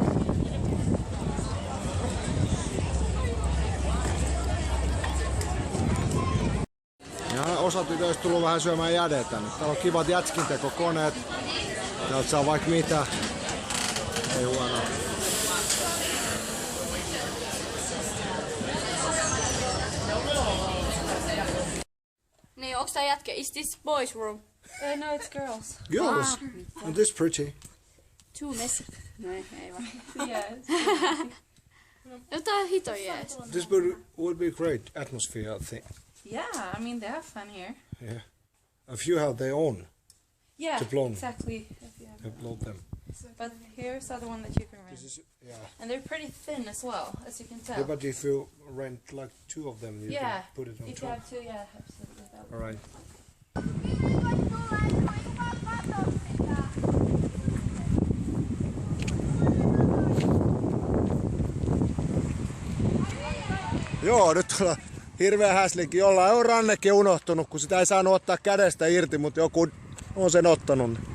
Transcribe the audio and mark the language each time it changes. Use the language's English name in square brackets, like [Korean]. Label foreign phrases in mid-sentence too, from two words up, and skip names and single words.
[Finnish] Ja osa tytöistä tullut vähän syömään jädetä. Täällä on kivat jätskintekokoneet. Täältä saa vaikka mitä. Ei huono. Niin, onks tää jätkä? [English] Is this boys room? No, it's girls. Girls. And this pretty. Too messy. [Finnish] No, ei vaan. [English] Yes. [Finnish] Jotain hito jees. [English] This would be great atmosphere, I think. Yeah, I mean they have fun here. Yeah. A few have their own. Yeah, To blow. exactly. If you have- Upload them. But here's the other one that you can rent. This is, yeah. And they're pretty thin as well, as you can tell. Yeah, but if you rent like two of them, you Yeah, can put it on if you top. have to, yeah, absolutely. That would- All right. [Finnish] Joo, nyt ollaan hirveä häslinki. Jollain on rannekin unohtunut, kun sitä ei saanut ottaa kädestä irti, mutta joku on sen ottanut.